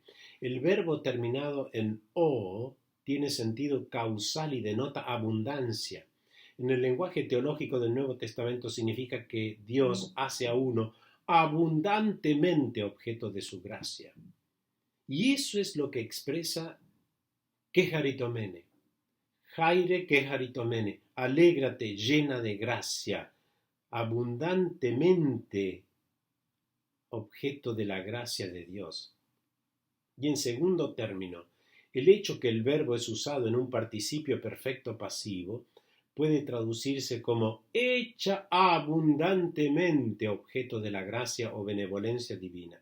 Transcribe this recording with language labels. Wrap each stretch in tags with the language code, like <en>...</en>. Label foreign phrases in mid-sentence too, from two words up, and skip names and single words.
<es>El verbo terminado en o tiene sentido causal y denota abundancia. En el lenguaje teológico del Nuevo Testamento significa que Dios hace a uno abundantemente objeto de su gracia. Y eso es lo que expresa kecharitomene.</es> <el>Χαῖρε κεχαριτωμένη,</el> <es>alégrate llena de gracia, abundantemente objeto de la gracia de Dios. Y en segundo término, el hecho que el verbo es usado en un participio perfecto pasivo puede traducirse como hecha abundantemente objeto de la gracia o benevolencia divina.</es>